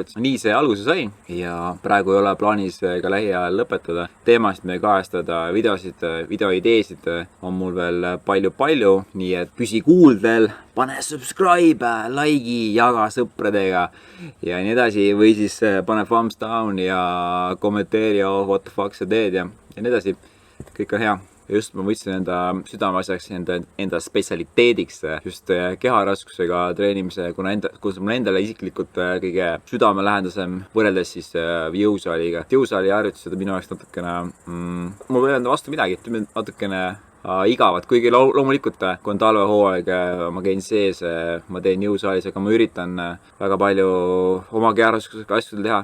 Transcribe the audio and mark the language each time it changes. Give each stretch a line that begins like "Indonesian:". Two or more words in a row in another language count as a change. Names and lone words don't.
Estonian: Nii see alguse sai ja praegu ei ole plaanis ka lähiajal lõpetada. Teemasid me kajastada, videoideesid on mul veel palju, nii et püsi kuuldel, pane subscribe, like'i, jaga sõpradega ja nii edasi, või siis pane
English: thumbs down
Estonian: ja kommenteeri,
English: what the fuck
Estonian: sa teed ja nii edasi. Kõik on hea. Just ma võtsin enda südameasjaks, enda spetsialiteediks just keharaskusega treenimise, kuna mul endale isiklikult kõige südamelähendasem võrreldes siis jõusaaliga. Jõusaali harjutused minu jaoks natukene, mul ei öelda vastu midagi, natukene igavad, kuigi loomulikult, kui on talvehooaeg, ma käin sees, ma teen jõusaalis, aga ma üritan väga palju oma keharaskusega asju teha.